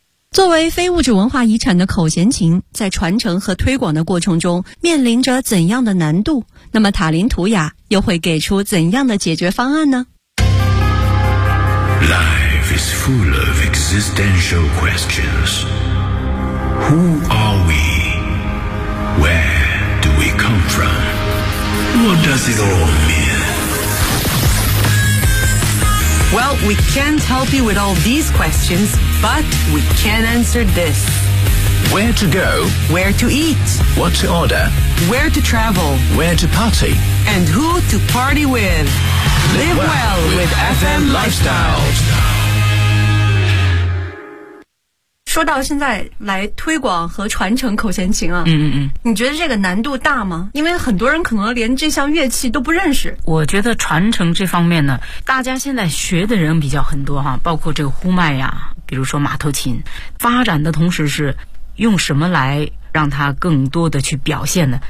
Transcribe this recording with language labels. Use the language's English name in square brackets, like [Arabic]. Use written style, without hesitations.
[Chinese] 作为非物质文化遗产的口弦琴，在传承和推广的过程中面临着怎样的难度？那么塔林图雅又会给出怎样的解决方案呢？ [English] Life is full of existential questions. Who are we? Where do we come from? What 지도 미래. Well, we can't help you with all these questions, but we can answer this. Where to go? Where to eat? What to order? Where to travel? Where to party? And who to party with? Live well with FM Lifestyle. [Chinese] 说到现在来推广和传承口弦琴啊，嗯嗯，你觉得这个难度大吗？因为很多人可能连这项乐器都不认识。我觉得传承这方面呢，大家现在学的人比较很多哈，包括这个呼麦呀，比如说马头琴，发展的同时是用什么来让它更多的去表现呢？